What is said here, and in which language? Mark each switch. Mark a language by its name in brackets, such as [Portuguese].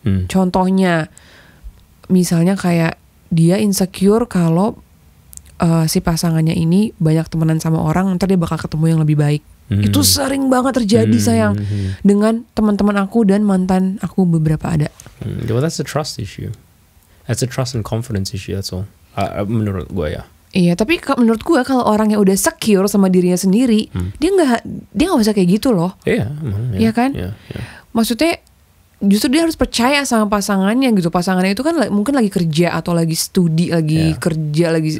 [Indonesian] Contohnya, misalnya kayak dia insecure kalau si pasangannya ini banyak temenan sama orang, ntar dia bakal ketemu yang lebih baik. Itu sering banget terjadi sayang dengan teman-teman aku dan mantan aku beberapa ada. [English] Well, that's a trust issue. That's a trust and confidence issue. That's all. [Indonesian] Menurut gue ya. Iya, tapi menurut gue kalau orang yang udah secure sama dirinya sendiri, dia nggak usah kayak gitu loh. Iya kan? Maksudnya justru dia harus percaya sama pasangannya gitu. Pasangannya itu kan mungkin lagi kerja atau lagi studi, lagi kerja, lagi.